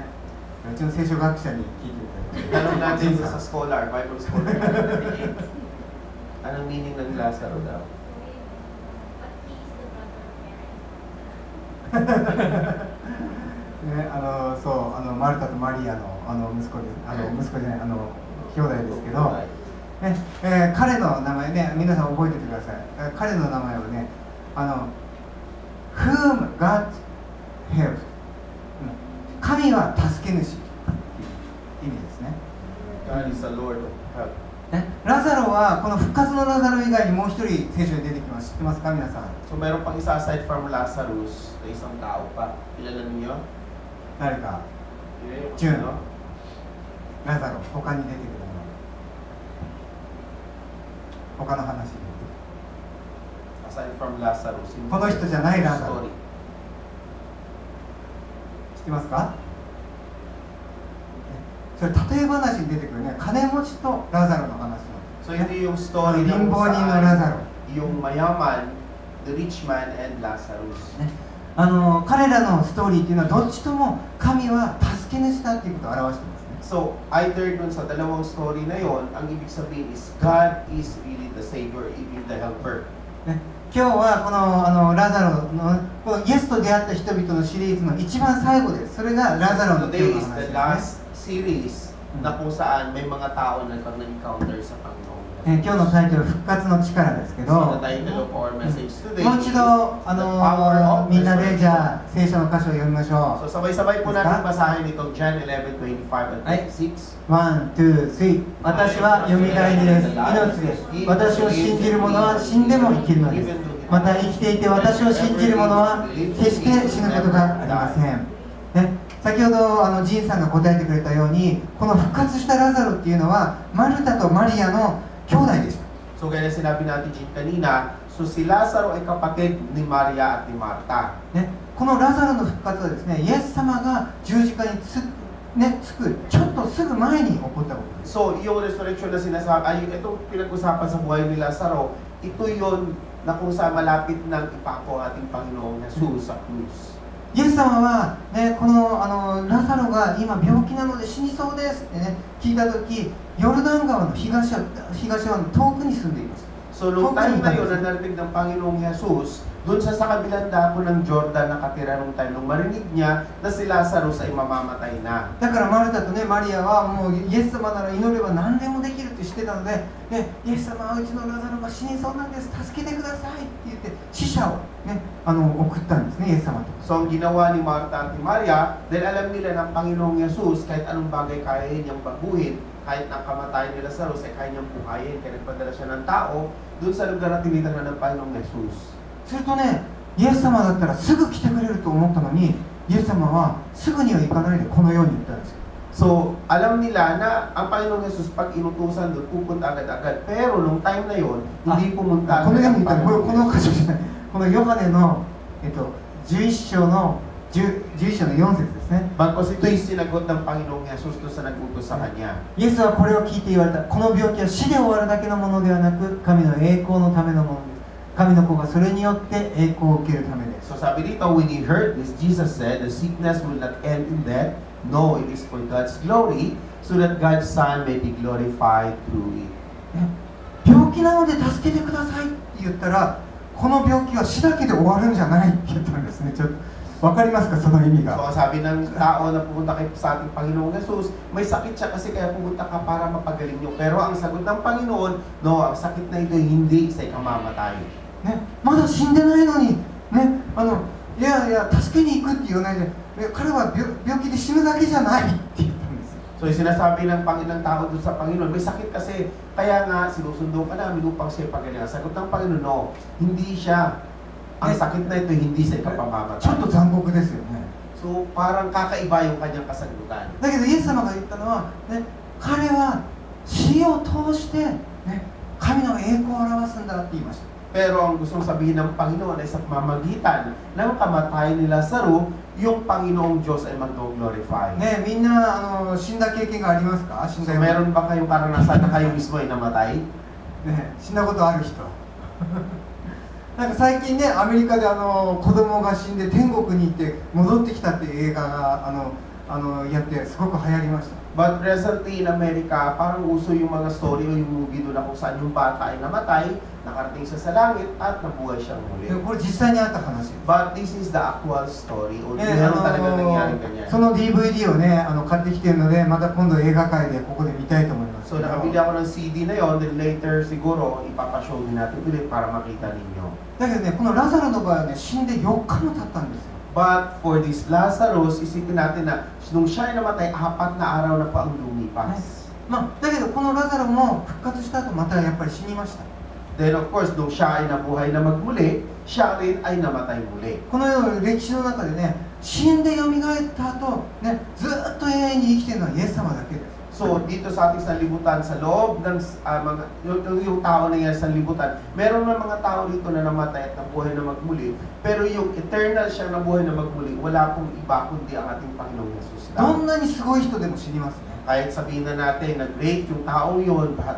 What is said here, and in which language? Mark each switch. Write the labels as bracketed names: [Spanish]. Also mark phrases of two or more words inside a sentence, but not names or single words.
[Japanese] うちの聖書学者に聞いてみたい。 [Filipino] Tanong natin sa [English] scholar, Bible scholar. [Filipino] Anong meaning ng Lazaro daw? [Japanese] そうマルタとマリアの息子で息子じゃない兄弟ですけど、彼の名前ね、皆さん覚えててください。彼の名前はね、 [English] Whom God helped。 [Japanese] 神は助け主という意味ですね。 [English] God is the Lord of help。 [Japanese] ラザロはこの復活のラザロ以外にもう一人聖書に出てきます。知ってますか皆さん？ [Filipino] So meron pang isa [English] aside from Lazarus [Filipino] na isang tao pa. Kilala niyo? [Japanese] 誰か？ジュンのラザロ、他に出てくるの。他の話で。 [English] Aside from Lazarus。 [Japanese] この人じゃないラザロ。知ってますか？それ例え話に出てくるね、金持ちとラザロの話。 [Filipino] So ito yung story ng [Japanese] 貧乏人のラザロ。 [Filipino] yung mayaman, [English] the rich man, and Lazarus. [Japanese] 彼らのストーリーっていうのはどっちとも神は助け主だっていうことを表してますね。 [Filipino] So, either dun sa dalawang story na yon, ang ibig sabihin is [English] God is really the Savior, even the Helper. [Japanese] ね、今日はこのラザロのこのイエスと出会った人々のシリーズの一番最後です。それがラザロの今 [English] Today [Japanese] 日の [English] is [Japanese] 話 [English] the [Japanese] ですね。 [English] last series [Filipino] na kung saan may mga tao na nag-encounter sa Panginoon. [Japanese] 今日のタイトル復活の力ですけ [English] So, [Japanese] ど、 [English] the title of our message today [Japanese] もう一度 [English] is the power of [Japanese] みんなでじ [English] resurrection. [Japanese] ゃあ聖書の箇所を読みましょ [Filipino] So, sabay-sabay po natin basahin itong John 11:25 and 26. [Japanese] う。 [English] one, two, three. [Japanese] 私はよみがえりです。命です。私を信じる者は死んでも生きるのです。また生きていて私を信じる者は決して死ぬことがありません。ね、先ほどジンさんが答えてくれたように、この復活したラザロっていうのはマルタとマリアの兄弟でした。 [Filipino] So, gaya sinabi natin Jin kanina, so si Lazaro ay kapatid ni Maria at ni Marta. [Japanese] ね、このラザロの復活はですね、イエス様が十字架につくちょっとすぐ前に起こったことです。 [Filipino] So, yung resurrection na sinasabi, ay itong pinag-usapan sa buhay ni Lazaro, ito yon na kung saan malapit nang ipako ang ating Panginoong Jesus sa krus. [Japanese] イエス様は、ね、このラザロが今病気なので死にそうですってね、聞いたとき、ヨルダン川の東側の遠くに住んでいます。 [Filipino] So, nung time na yun, na narinig ng Panginoong Jesus, doon sa kabilang dako ng Jordan nakatira nung time, nung marinig niya na si Lazarus ay mamamatay na. [Japanese] だからマルタとね、マリアはもうイエス様なら祈れば何でもできるって知ってたので、ね、イエス様はうちのラザロが死にそうなんです、助けてくださいって言って死者を、ね、送ったんですね、イエス様と。 [Filipino] So, ang ginawa ni Marta at ni Maria, dahil alam nila ng Panginoong Jesus, kahit anong bagay kaya niyang baguhin, kahit ang kamatayan ni Lazarus ay kaya niyang buhayin, kaya nagpadala siya ng tao, doon sa lugar na tinitirhan ng Panginoong Jesus. [Japanese] するとね、イエス様だったらすぐ来てくれると思ったのに、イエス様はすぐには行かないでこのように言ったんですよ。 [Filipino] So, alam nila na ang Panginoong Jesus pag inutusan doon, pupunta agad-agad. Pero nung time na yon, hindi pumunta [Japanese] このよう [Filipino] agad [Japanese] に言ったの、この箇所じゃない、このヨハネの、11章の4節ですね。 [Filipino] Bagkos ito yung sinagot ng Panginoong Jesus doon sa nag-utos sa Kanya. [Japanese] イエスはこれを聞いて言われた。この病気は死で終わるだけのものではなく、神の栄光のためのものです。神の子がそれによって栄光を受けるためです。 [Filipino] So sabi dito, [English] when he heard this, Jesus said, the sickness will not end in death. No, it is for God's glory, so that God's Son may be glorified through it. [Japanese] 病気なので助けてくださいって言ったら、この病気は死だけで終わるんじゃないって言ったんですね。ちょっとわかりますか、その意味 [Filipino] So [Japanese] が。 [Filipino] sabi ng tao na pumunta kay sa ating Panginoong Jesus, may sakit siya kasi kaya pumunta ka para mapagaling niyo. Pero ang sagot ng Panginoon, no, ang sakit na ito hindi sa ikamamatay. [Japanese] ね、まだ死んでないのに、ね、いやいや助けに行くって言わないで、彼は病気で死ぬだけじゃないって言ったんです。 [Filipino] So sinasabi ng Panginoong tao doon sa Panginoon, may sakit kasi, kaya nga sinusundo ka namin upang siya ipagaling. Ang sagot ng Panginoon, no, hindi siya. Ang sakit na ito hindi sa [Japanese] ちょっ [Filipino] ikapamamatay. [Japanese] と残酷ですよね。 [Filipino] So parang kakaiba yung kanyang kasagutan. [Japanese] だけどイエス様が言ったのは、ね、彼は死を通して、ね、神の栄光を表すんだって言いました。 [Filipino] Pero ang gustong sabihin ng Panginoon ay sa pamamagitan ng kamatayan ni Lazaro, yung Panginoong Diyos ay mag-glorify. [Japanese] ね、みんな死んだ経験がありますか？死ん [Filipino] So [Japanese] だよ、 [Filipino] meron ba kayong karanasan na kayo mismo ay namatay? [Japanese] ね、死んだことある人。なんか最近ね、アメリカで子供が死んで天国に行って戻ってきたっていう映画がやってすごく流行りました。 [English] But recently in America, [Filipino] parang uso yung mga story o yung movie doon na kung saan yung bata ay namatay, nakarating siya sa langit at nabuhay siyang [Japanese] で [Filipino] muli. [Japanese] これ実際にあった話です。 [English] But this is the actual story. [Filipino] O [Japanese] ね、 [Filipino] meron talaga nangyari ganyan. [Japanese] その DVD をね買ってきてるので、また今度映画館でここで見たいと思います。 [Filipino] So nakabili ako ng CD na yon, [English] then later [Filipino] siguro ipapashow din natin ulit para makita ninyo. [Japanese] だけどね、このラザロの場合はね、死んで4日も経ったんですよ。 [English] But for this Lazarus, [Filipino] isipin natin na nung siya ay namatay, 4 na araw na po ang lumipas. [Japanese] だけどこのラザロも復活した後またやっぱり死にました。 [English] Then of course, [Filipino] nung siya ay nabuhay na magmuli, siya rin ay namatay muli. [Japanese] このような歴史の中でね、死んでよみがえった後、ね、ずっと永遠に生きてるのはイエス様だけです。 [Filipino] So dito sa ating sanlibutan, sa loob ng yung tao na yan sa sanlibutan, meron na mga tao dito na namatay at nabuhay na magmuli, pero yung eternal siya nabuhay na magmuli, wala pong iba kundi ang ating Panginoong Jesus [Japanese] ど [Filipino] lang. [Japanese] んなにすごい人でも死にますね。 [Filipino] Kahit sabihin na natin, nag-rape yung taong yun, bahat